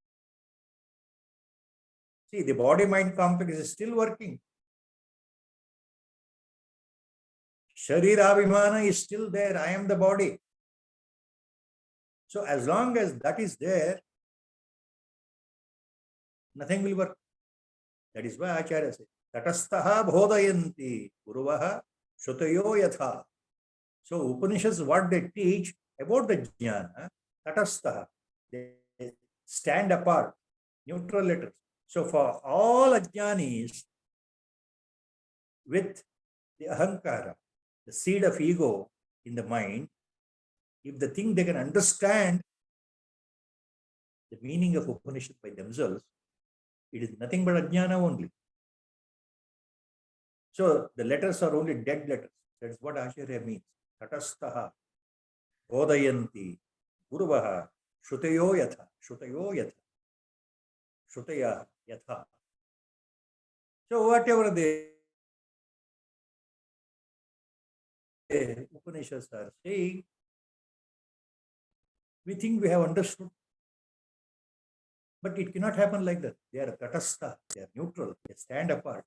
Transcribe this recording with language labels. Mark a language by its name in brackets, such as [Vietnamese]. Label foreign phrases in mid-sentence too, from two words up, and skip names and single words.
[English] See, the body-mind complex is still working. Sharirabhimana is still there. I am the body. So as long as that is there, nothing will work. That is why Acharya says, [Sanskrit] Tatastaha bodhayanti guruvaha shutayo yatha. [English] So Upanishads, what they teach about the jnana, Tatastaha, they stand apart, neutral letters. So for all ajnanis with the ahankara, the seed of ego in the mind, if they think they can understand the meaning of Upanishad by themselves, it is nothing but ajnana only. So the letters are only dead letters. That is what Acharya means. [Sanskrit] Tatastaha, bodhayanti, guruvaha, shutayo yatha, shutaya yatha. [English] So whatever they Upanishads are saying, we think we have understood. But it cannot happen like that. They are tatastha, they are neutral, they stand apart.